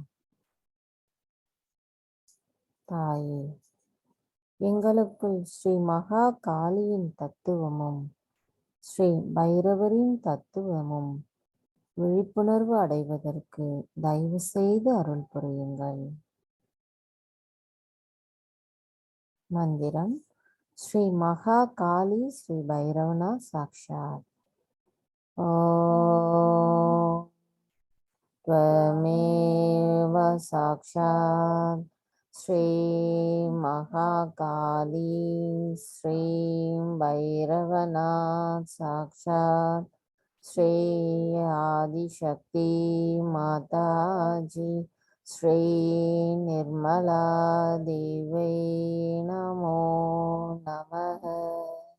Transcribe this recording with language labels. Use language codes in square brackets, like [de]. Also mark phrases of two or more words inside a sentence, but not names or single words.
[ta] தாயே, எங்களுக்குள் ஸ்ரீ மகா காளியின் தத்துவமும் ஸ்ரீ பைரவரின் தத்துவமும் விழிப்புணர்வு அடைவதற்கு தயவு செய்து அருள் புரியுங்கள். மந்திரம். [sa] श्री महा काली श्री भैरवना साक्षात्. ஓம் त्वमेव साक्षात् श्री महाकाली श्री भैरवनाथ साक्षात् श्री आदिशक्ति माताजी श्री निर्मला देवी नमो नमः।